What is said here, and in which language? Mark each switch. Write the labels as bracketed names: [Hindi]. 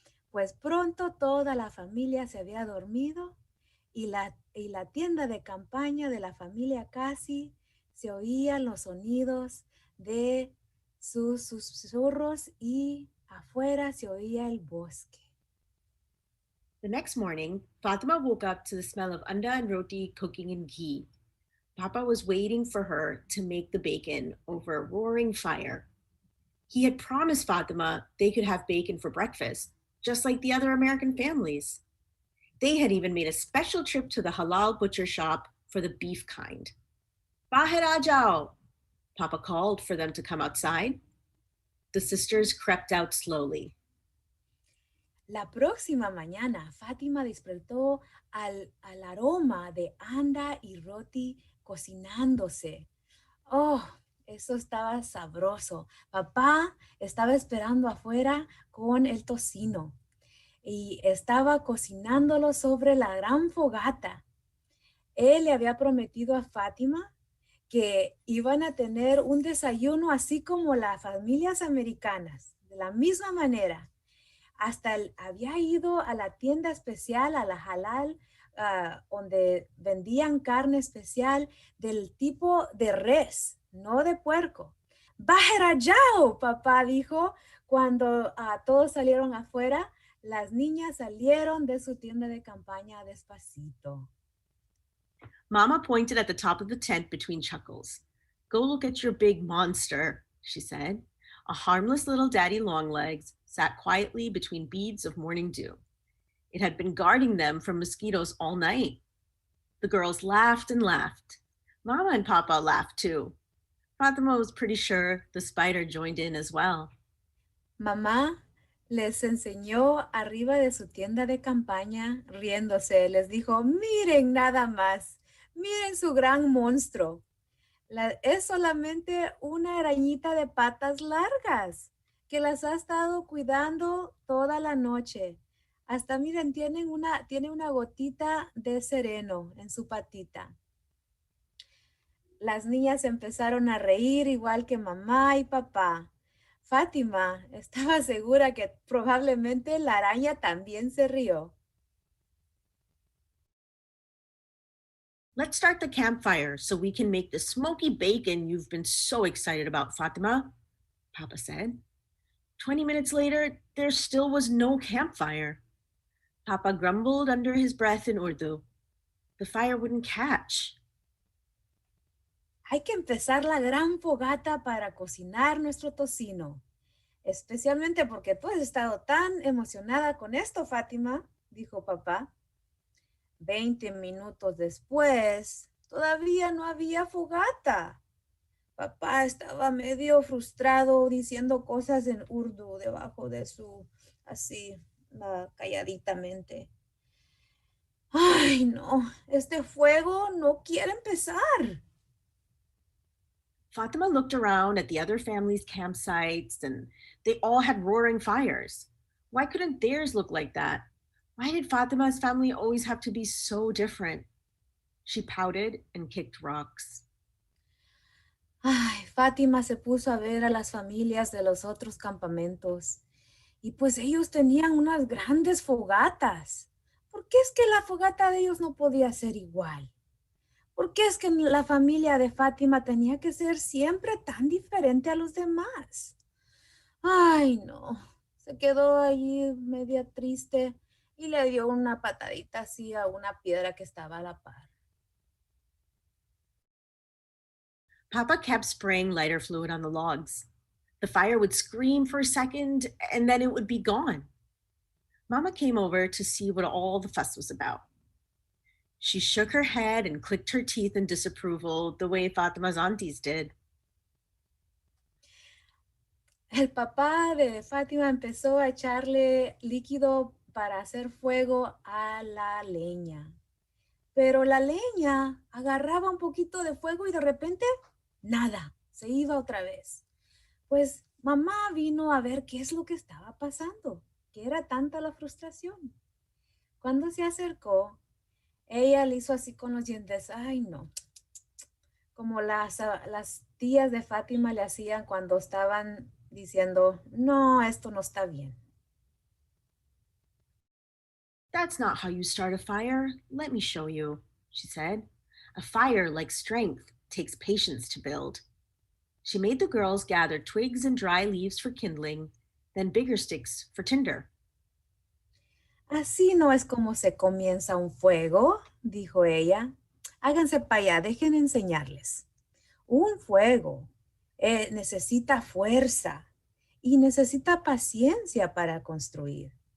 [Spanish] Pues pronto toda la familia se había dormido y la tienda de campaña de la familia Casi se oían los sonidos de sus susurros y afuera se oía el bosque. [English] The next morning, Fatima woke up to the smell of anda and roti cooking in ghee. Papa was waiting for her to make the bacon over a roaring fire. He had promised Fatima they could have bacon for breakfast, just like the other American families. They had even made a special trip to the halal butcher shop for the beef kind. [Urdu] Bahir aa jao, [English] Papa called for them to come outside. The sisters crept out slowly. [Spanish] La próxima mañana, Fátima despertó al aroma de anda y roti cocinándose. Oh, eso estaba sabroso. Papá estaba esperando afuera con el tocino y estaba cocinándolo sobre la gran fogata. Él le había prometido a Fátima que iban a tener un desayuno así como las familias americanas, de la misma manera. Hasta había ido a la tienda especial, a la halal, donde vendían carne especial del tipo de res, no de puerco. [Urdu] ¡Bajerayao! [Spanish] Papá dijo cuando todos salieron afuera. Las niñas salieron de su tienda de campaña despacito. [English] Mama pointed at the top of the tent between chuckles. Go look at your big monster, she said. A harmless little daddy longlegs sat quietly between beads of morning dew. It had been guarding them from mosquitoes all night. The girls laughed and laughed. Mama and Papa laughed too. Fatima was pretty sure the spider joined in as well. [Spanish] Mamá les enseñó arriba de su tienda de campaña, riéndose. Les dijo, miren nada más, miren su gran monstruo. Es solamente una arañita de patas largas que las ha estado cuidando toda la noche. Hasta miren, tiene una gotita de sereno en su patita. Las niñas empezaron a reír igual que mamá y papá. Fátima estaba segura que probablemente la araña también se rió. [English] Let's start the campfire so we can make the smoky bacon you've been so excited about, Fatima, Papa said. 20 minutes later, there still was no campfire. Papa grumbled under his breath in Urdu. The fire wouldn't catch. [Spanish] Hay que empezar la gran fogata para cocinar nuestro tocino. Especialmente porque tú has estado tan emocionada con esto, Fátima, dijo papá. 20 minutos después, todavía no había fogata. Papá estaba medio frustrado diciendo cosas en urdu debajo de su, así, calladitamente. Ay, no, este fuego no quiere empezar. [English] Fatima looked around at the other families' campsites, and they all had roaring fires. Why couldn't theirs look like that? Why did Fatima's family always have to be so different? She pouted and kicked rocks. [Spanish] Ay, Fátima se puso a ver a las familias de los otros campamentos y pues ellos tenían unas grandes fogatas. ¿Por qué es que la fogata de ellos no podía ser igual? ¿Por qué es que la familia de Fátima tenía que ser siempre tan diferente a los demás? Ay, no. Se quedó allí media triste y le dio una patadita así a una piedra que estaba a la par. [English] Papa kept spraying lighter fluid on the logs. The fire would scream for a second, and then it would be gone. Mama came over to see what all the fuss was about. She shook her head and clicked her teeth in disapproval, the way Fatima's aunties did. [Spanish] El papá de Fátima empezó a echarle líquido para hacer fuego a la leña. Pero la leña agarraba un poquito de fuego y de repente, nada, se iba otra vez. Pues mamá vino a ver qué es lo que estaba pasando, que era tanta la frustración. Cuando se acercó, ella le hizo así con los dientes, ay no, como las tías de Fátima le hacían cuando estaban diciendo, no, esto no está bien. [English] That's not how you start a fire. Let me show you, she said. A fire, like strength, takes patience to build. She made the girls gather twigs and dry leaves for kindling, then bigger sticks for tinder. [Spanish] Así no es como se comienza un fuego, dijo ella. Háganse para allá, dejen enseñarles. Un fuego necesita fuerza y necesita paciencia para construir.